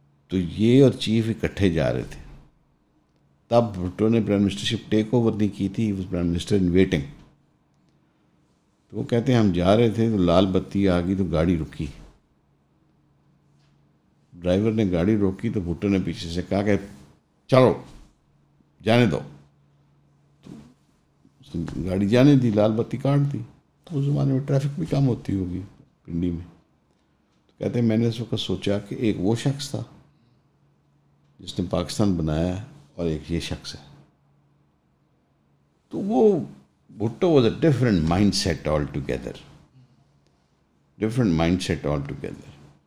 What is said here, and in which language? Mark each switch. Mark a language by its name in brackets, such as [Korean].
[Urdu] تو یہ اور چیف اکٹھے جا رہے تھے. تب بھٹو نے پرائم منسٹرشپ ٹیک اوور نہیں کی تھی, وہ [English] Prime minister in waiting. [Urdu] تو وہ کہتے ہیں ہم جا رہے تھے تو لال بتی آ گئی تو گاڑی رکی. ڈرائیور نے گاڑی روکی تو بھٹو نے پیچھے سے کہا کہ چلو جانے دو. تو اس نے گاڑی جانے دی, لال بتی کاٹ دی. تو اس زمانے میں ٹریفک بھی کم ہوتی ہوگی پنڈی میں. تو کہتے ہیں میں نے اس وقت سوچا کہ ایک وہ شخص تھا جس نے پاکستان بنایا ہے, اور ایک یہ شخص ہے. تو وہ [English] Bhutto was a different mindset altogether, different mindset altogether.